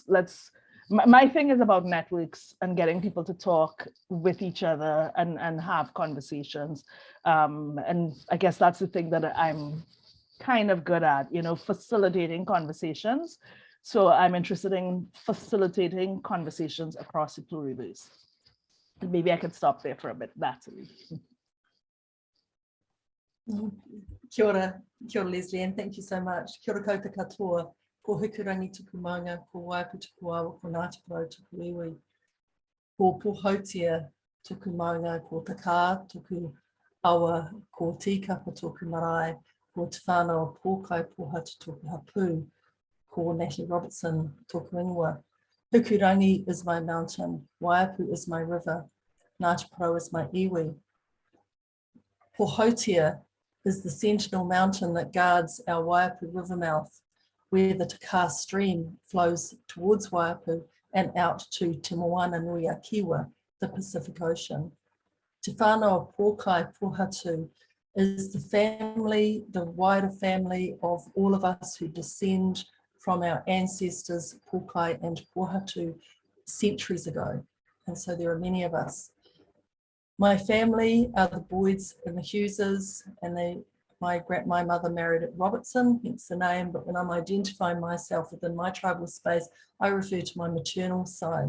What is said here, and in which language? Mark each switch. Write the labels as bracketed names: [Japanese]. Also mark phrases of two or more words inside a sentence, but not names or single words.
[English] My thing is about networks and getting people to talk with each other and have conversations. And I guess that's the thing that I'm kind of good at, you know, facilitating conversations. So I'm interested in facilitating conversations across the pluriverse. Maybe I could stop there for a bit, Natalie. [Māori] Kia ora, [English] Leslie, and thank you so much. [Māori] Kia ora koutou katoa, ko hukurangi tuku maunga, ko waipu tuku awa, ko Ngāti Porou tuku iwi, ko Pohautia tuku maunga, ko Taka tuku awa, ko Tikapa tuku marae, ko Te Whānau Pōkai Pohatu tuku hapu, ko Natalie Robertson tuku ingoa. [English] Hukurangi is my mountain, Waipu is my river, Ngāti Porou is my iwi. Pohautia is the sentinel mountain that guards our Waipu river mouth. where the Taka stream flows towards Waiapu and out to Te Moana Nui a Kiwa, the Pacific Ocean. [Māori] Te whānau pōkai pōhatu [English] is the family, the wider family of all of us who descend from our ancestors, pōkai and pōhatu, centuries ago. And so there are many of us. My family are the Boyds and the Hugheses, and my mother married at Robertson, hence the name, but when I'm identifying myself within my tribal space, I refer to my maternal side.